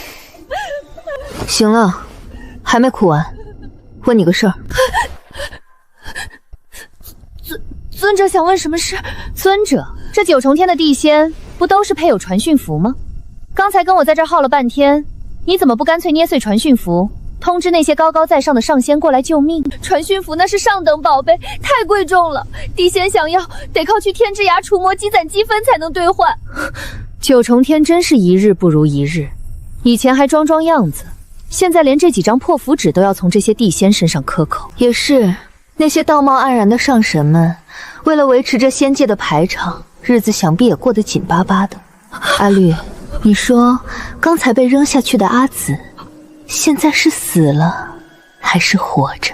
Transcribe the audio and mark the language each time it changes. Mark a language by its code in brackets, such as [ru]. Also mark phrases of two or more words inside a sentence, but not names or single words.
[zh] 行了，還沒哭完，問你個事兒。尊者想問什麼事？尊者，這9重天的地仙不都是配有傳訊符嗎？剛才跟我在這兒耗了半天，你怎麼不乾脆捏碎傳訊符？通知那些高高在上的上仙過來救命。傳訊符那是上等寶貝，太貴重了，地仙想要得靠去天之涯除魔積攢積分才能兌換。9重天真是一日不如一日，以前還裝裝樣子，現在連這幾張破符紙都要從這些地仙身上克扣。也是，那些道貌岸然的上神們，為了維持這仙界的排場，日子想必也過得緊巴巴的。阿綠，你說剛才被扔下去的阿紫，現在是死了還是活着？